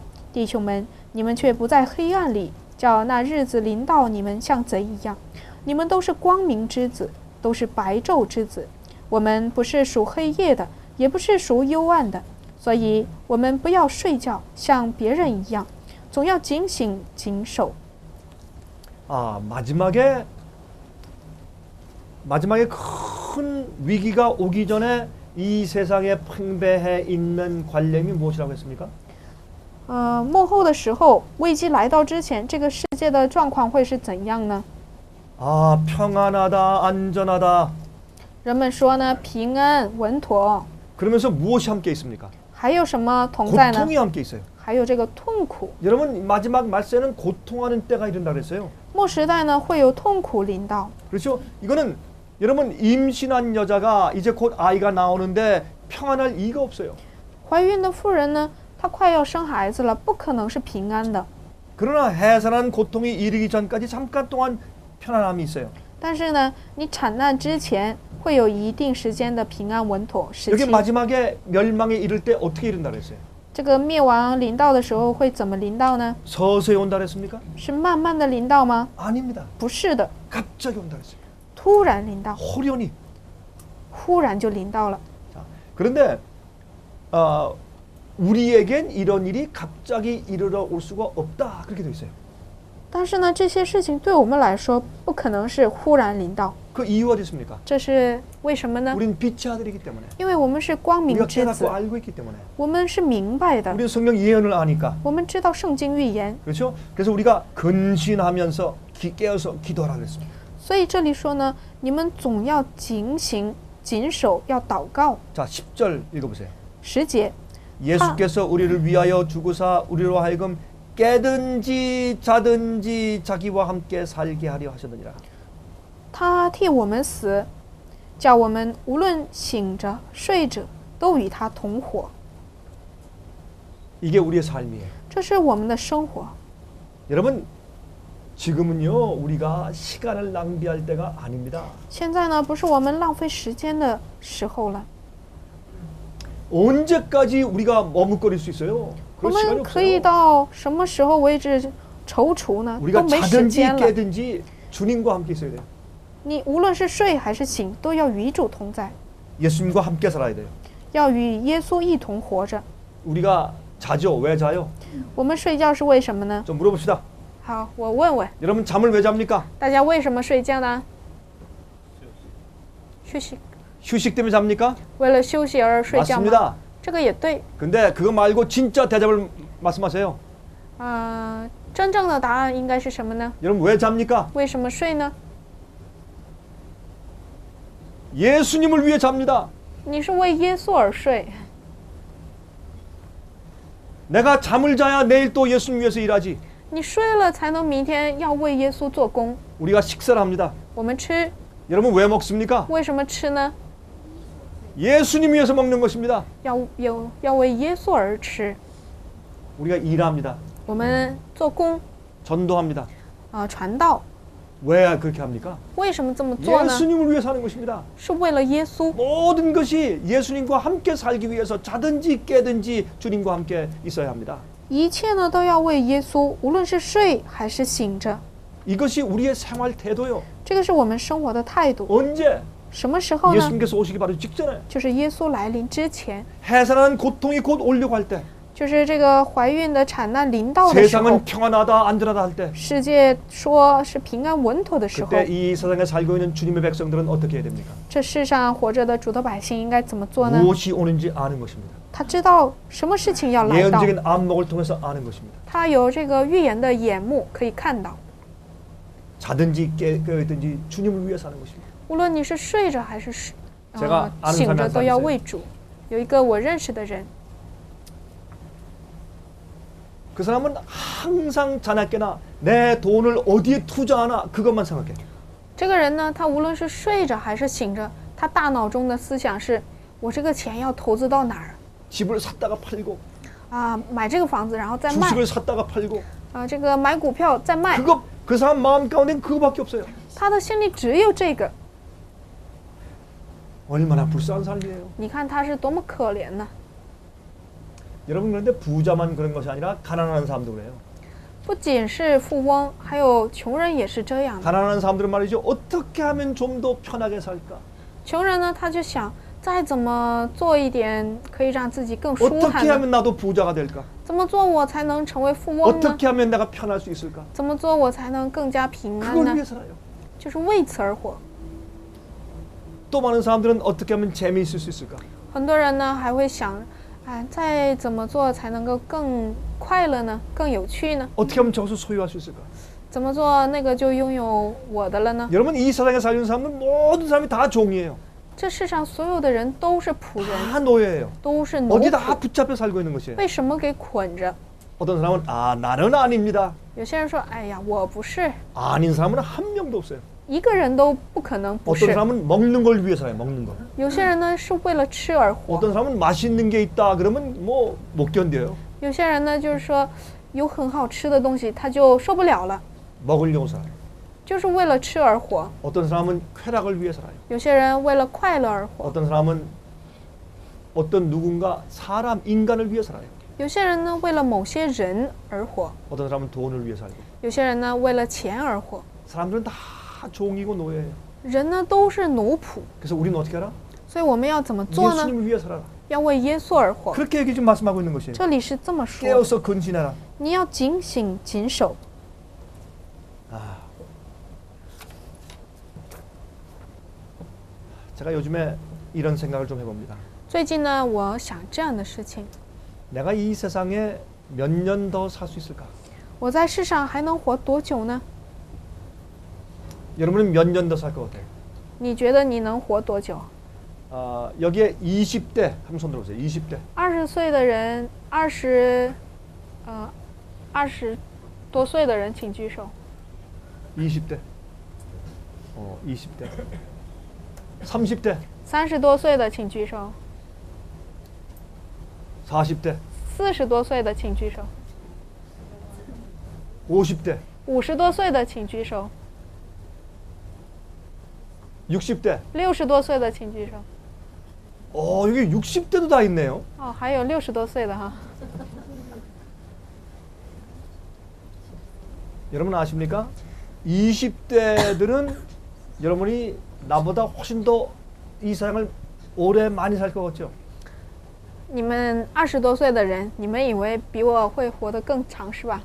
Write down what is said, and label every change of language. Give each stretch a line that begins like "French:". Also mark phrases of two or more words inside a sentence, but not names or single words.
Chinese: 弟兄们，你们却不在黑暗里，叫那日子临到你们像贼一样。你们都是光明之子，都是白昼之子。我们不是属黑夜的，也不是属幽暗的，所以我们不要睡觉，像别人一样，总要警醒谨守。
Korean: 마지막에 큰 위기가 오기 전에 이 세상에 팽배해 있는 관념이 무엇이라고 했습니까?
Chinese: 末后的时候，危机来到之前，这个世界的状况会是怎样呢？
Korean: 평안하다, 안전하다.
Chinese: 人们说呢，平安稳妥，
Korean: 그러면서 무엇이 함께 있습니까?
Chinese: 还有什么同在呢？
Korean: 고통이 함께 있어요.
Chinese: 还有这个痛苦。
Korean: 여러분 마지막 말세는 고통하는 때가 이른다 그랬어요.
Chinese: 末时代呢，会有痛苦临到。
Korean: 그렇죠? 이거는 여러분 임신한 여자가 이제 곧 아이가 나오는데 평안할 이유가 없어요.
Chinese: 怀孕的妇人呢，她快要生孩子了，不可能是平安的。
Korean: 그러나 해산한 고통이 이르기 전까지 잠깐 동안 편안함이 있어요.
Chinese: 但是呢，你产难之前会有一定时间的平安稳妥时
Korean: 여기
Chinese: 期。
Korean: 마지막에 멸망에 이를 때 어떻게 이른다 그랬어요?
Chinese: 这个灭亡临到的时候会怎么临到呢？
Korean: 서서히 온다 그랬습니까?
Chinese: 是慢慢的临到吗？
Korean: 아닙니다.
Chinese: 不是的，
Korean: 갑자기 온다 그랬어요.
Chinese: 突然临到，
Korean: 호련히.
Chinese: 忽然就临到了。
Korean: 자, 그런데 우리에겐 이런 일이 갑자기 이르러 올 수가 없다 그렇게 돼 있어요.
Chinese: 但是呢，这些事情对我们来说不可能是忽然临到，
Korean: 그 이유가 있습니까?
Chinese: 这是为什么呢？
Korean: 우리는 빛의 아들이기 때문에
Chinese: 因为我们是光
Korean: 우리가
Chinese: 明之
Korean: 깨닫고
Chinese: 子，
Korean: 알고 있기 때문에
Chinese: 我们是明白的，
Korean: 우리는 성경 예언을 아니까
Chinese: 我们知道圣经预言，
Korean: 그렇죠? 그래서 우리가 근신하면서 깨어서 기도하라 그랬습니다.
Chinese: 所以这里说呢，你们总要警醒、谨守，要祷告。
Korean: 자, 10절 읽어보세요.
Chinese: 10节，
Korean: 예수께서 우리를 위하여 죽으사 우리로 하여금 깨든지 자든지 자기와 함께 살게 하려 하셨느니라.
Chinese: 他替我们死，叫我们无论醒着睡着，都与他同活。
Korean: 이게 우리의 삶이에요.
Chinese: 这是我们的生活。
Korean: 여러분, 지금은요 우리가 시간을 낭비할 때가 아닙니다.
Chinese: 现在呢，不是我们浪费时间的时候了。
Korean: 언제까지 우리가 머뭇거릴 수 있어요?
Chinese: 我
Korean: 그럴 시간이
Chinese: 们可以
Korean: 없어요.
Chinese: 到什么时候为止踌躇呢？
Korean: 우리가
Chinese: 都没时
Korean: 자든지
Chinese: 间了。
Korean: 깨든지 주님과 함께 있어야 돼요.
Chinese: 你无论是睡还是醒，都要与主同在，
Korean: 예수님과 함께 살아야 돼요.
Chinese: 要与耶稣一同活着。
Korean: 우리가 자죠? 왜 자요?
Chinese: 我们睡觉是为什么呢？
Korean: 좀 물어봅시다.
Chinese: 好，我问问
Korean: 여러분 잠을 왜 잡니까?
Chinese: 大家，为什么睡觉呢？休息，
Korean: 휴식 때문에 잡니까?
Chinese: 为了休息而睡觉吗？
Korean: 맞습니다.
Chinese: 这个也对。
Korean: 근데 그거 말고 진짜 대답을 말씀하세요.
Chinese: 真正的答案应该是什么呢？
Korean: 여러분 왜 잡니까?
Chinese: 为什么睡呢？
Korean: 예수님을 위해 잡니다.
Chinese: 你是为耶稣而睡。
Korean: 내가 잠을 자야 내일 또 예수님 위해서 일하지.
Chinese: 你睡了才能明天要为耶稣做工。
Korean: 우리가 식사를 합니다.
Chinese: 我们吃，
Korean: 여러분 왜 먹습니까?
Chinese: 为什么吃呢？
Korean: 예수님 위해서 먹는 것입니다.
Chinese: 要为耶稣而吃。
Korean: 우리가 일합니다.
Chinese: 我们做工，
Korean: 전도합니다.
Chinese: 传道。
Korean: 왜 그렇게 합니까?
Chinese: 为什么这么做呢？
Korean: 예수님을 위해 사는 것입니다.
Chinese: 是为了耶稣。
Korean: 모든 것이 예수님과 함께 살기 위해서 자든지 깨든지 주님과 함께 있어야 합니다.
Chinese: 一切呢都要为耶稣，无论是睡还是醒着。
Korean: 이것이 우리의 생활 태도요.
Chinese: 这个是我们生活的态度。
Korean: 언제?
Chinese: 什么时候呢？
Korean: 예수님께서 오시기 바로 직전에.
Chinese: 就是耶稣来临之前，
Korean: 해산하는 고통이 곧 오려고 할 때.
Chinese: 就是这个怀孕的产难临到的时候，
Korean: 세상은 평안하다 안전하다 할 때.
Chinese: 世界说是平安稳妥的时候，
Korean: 그때 이 세상에 살고 있는 주님의 백성들은 어떻게 해야 됩니까?
Chinese: 这世上活着的主的百姓应该怎么做呢？
Korean: 무엇이 오는지 아는 것입니다.
Chinese: 他知道什么事情要来到，
Korean: 예언적인 안목을 통해서 아는 것입니다.
Chinese: 他有这个预言的眼目可以看到。
Korean: 자든지 깨든지 주님을 위해 사는 것입니다.
Chinese: 无论你是睡着还是
Korean: 제가 아는
Chinese: 醒着，
Korean: 사람이
Chinese: 都要
Korean: 있어요.
Chinese: 为主。有一个我认识的人，
Korean: 그 사람은 항상 자나깨나 내 돈을 어디에 투자하나 그것만 생각해.
Chinese: 这个人呢，他无论是睡着还是醒着，他大脑中的思想是：我这个钱要投资到哪儿
Korean: 집을 샀다가 팔고
Chinese: 啊？买这个房子，然后再卖
Korean: 주식을 샀다가 팔고
Chinese: 啊，这个买股票再卖。
Korean: 그거 그 사람 마음 가운데는 그거밖에 없어요.
Chinese: 他的心里只有这个。
Korean: 얼마나 불쌍한 삶이에요.
Chinese: 你看他是多么可怜呢？
Korean: 여러분 그런데 부자만 그런 것이 아니라 가난한 사람도 그래요.
Chinese: 不仅是富翁，还有穷人也是这样的。
Korean: 가난한 사람들은 말이죠. 어떻게 하면 좀 더 편하게 살까?
Chinese: 穷人呢，他就想再怎么做一点可以让自己更舒坦
Korean: 어떻게
Chinese: 呢？
Korean: 하면 나도 부자가 될까?
Chinese: 怎么做我才能成为富翁呢？
Korean: 어떻게 하면 내가 편할 수 있을까?
Chinese: 怎么做我才能更加平安
Korean: 그걸
Chinese: 呢？
Korean: 위해 살아요.
Chinese: 就是为此而活。
Korean: 또 많은 사람들은 어떻게 하면 재미있을 수 있을까?
Chinese: 很多人呢还会想，再怎么做才能够更快乐呢？更有趣呢？
Korean: 어떻게 하면 저것을 소유할 수 있을까?
Chinese: 怎么做那个就拥有我的了呢？
Korean: 여러분 이 세상에 살는 사람은 모든 사람이 다 종이에요.
Chinese: 这世上所有的人都是仆人，
Korean: 다 노예예요.
Chinese: 都是奴
Korean: 어디
Chinese: 仆
Korean: 다 ， 붙잡혀 살고 있는 것이에요.
Chinese: 为什么给捆着？
Korean: 어떤 사람은 나는 아닙니다.
Chinese: 有些人说，哎呀，我不是，
Korean: 아닌 사람은 한 명도 없어요.
Chinese: 一个人都不可能不
Korean: 어떤
Chinese: 是。
Korean: 사람은 먹는 걸 위해 살아요. 먹는 거.
Chinese: 有些人呢是为了吃而活，
Korean: 어떤 사람은 맛있는 게 있다 그러면 뭐 못 견뎌요.
Chinese: 有些人呢就是说有很好吃的东西他就受不了了，
Korean: 먹으려고 살아요.
Chinese: 就是为了吃而活。
Korean: 어떤 사람은 쾌락을 위해 살아요.
Chinese: 有些人为了快乐而活，
Korean: 어떤 사람은 어떤 누군가 사람 인간을 위해 살아요.
Chinese: 有些人呢为了某些人而活，
Korean: 어떤 사람은 돈을 위해 살고.
Chinese: 有些人呢为了钱而活。
Korean: 사람들은 다 종이고 노예예요.
Chinese: 人呢都是奴仆，
Korean: 그래서 우리는 어떻게 알아?
Chinese: 所以我们要怎么做呢？
Korean: 예수님을 위해 살아라.
Chinese: 要为耶稣而活。
Korean: 그렇게 얘기 좀 말씀하고 있는 것이에요.
Chinese: 这里是这么说，
Korean: 깨어서 근신해라.
Chinese: 你要警醒谨守。
Korean: 제가 요즘에 이런 생각을 좀 해봅니다.
Chinese: 最近呢，我想这样的事情：
Korean: 내가 이 세상에 몇 년 더 살 수 있을까?
Chinese: 我在世上还能活多久呢？
Korean: 여러분은 몇 년 더 살 것 같아요?
Chinese: 你觉得你能活多久？
Korean: 여기에 20대 한번 손 들어보세요. 20대.
Chinese: 20岁的人，20多岁的人，请举手。
Korean: 20대. 20대. 30대.
Chinese: 30 多岁的请举手。
Korean: 40대.
Chinese: 40多岁的请举手。
Korean: 50대.
Chinese: 50多岁的请举手。
Korean: 60대.
Chinese: 60多岁的请举手。
Korean: 여기 60대도 다 있네요.
Chinese: 哦，还有60多岁的哈。
Korean: 여러분 아십니까? 20대들은 여러분이 나보다 훨씬 더 이 세상을 오래 많이 살 것 같죠?
Chinese: 你们20多岁的人，你们以为比我会活得更长是吧？